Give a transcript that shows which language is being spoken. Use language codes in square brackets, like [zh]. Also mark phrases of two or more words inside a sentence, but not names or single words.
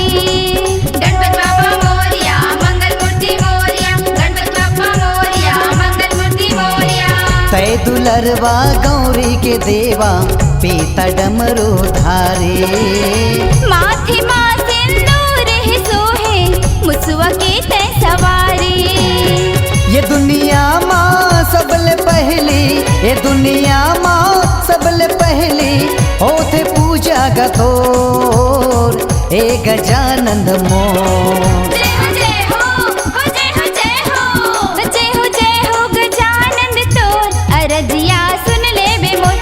[mr] गणपत बाप्पा मोरिया मंगल मूर्ति मोरिया, गणपत बाप्पा मोरिया मंगल मूर्ति मोरिया। [hne] तै दुलरवा गौरी के देवा पीता डमरू धारे। माथे माँ सिंदूर है सोहे मुसवा के तै सवारी। ये दुनिया माँ सबले पहली, ये दुनिया माँ सबले पहली होते पूजा गतोर हे गजानंद मोर। जय हो गजानंद तोर अर्जिया सुन ले बे मोर।